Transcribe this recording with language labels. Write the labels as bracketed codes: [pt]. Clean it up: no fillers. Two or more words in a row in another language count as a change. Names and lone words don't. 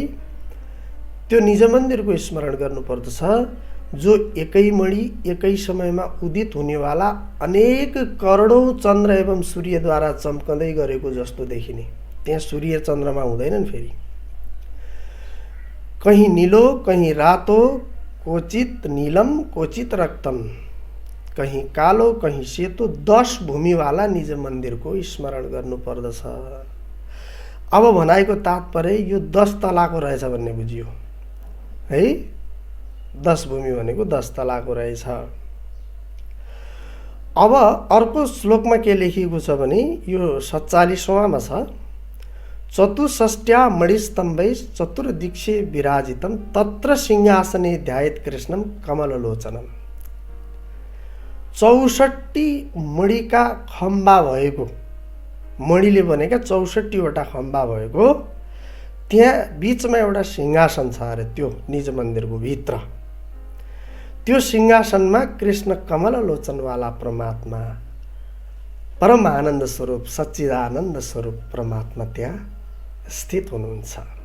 [ne] त्यो निज मन्दिरको स्मरण गर्नुपर्दछ जो एकै मणि एकै समयमा उदित हुनेवाला अनेक करोडौँ चन्द्र एवं सूर्यद्वारा चम्कँदै गरेको जस्तो देखिने। त्यहाँ सूर्य चन्द्रमा हुँदैनन् फेरि। कहीँ नीलो कहीँ रातो, [sa] क्वचित नीलम क्वचित रक्तम, [ne] कहीँ कालो कहीँ सेतो 10 भूमिवाला निज मन्दिरको स्मरण गर्नुपर्दछ। अब भनाइको तात्पर्य यो 10 तलाको रहेछ भन्ने बुझियो है। 10 भूमि भनेको 10 तलाको रहेछ। अब अर्को श्लोकमा के लेखिएको छ भने यो 47वामा छ [sa] चतुष्षष्ट्या मणिस्तम्भै चतुर्दिक्षे विराजितं तत्र सिंहासने ध्यायेत् कृष्णं कमललोचनम्। [ne] 64 मणिका खम्बा भएको, मणिले बनेका 64वटा खम्बा भएको त्यहाँ बीचमा एउटा सिंहासन छ अरे त्यो निज मन्दिरको भित्र। त्यो सिंहासनमा कृष्ण कमललोचनवाला परमात्मा परम आनन्द स्वरूप सच्चिदानन्द स्वरूप परमात्मा त्यहाँ स्थित हुनुहुन्छ।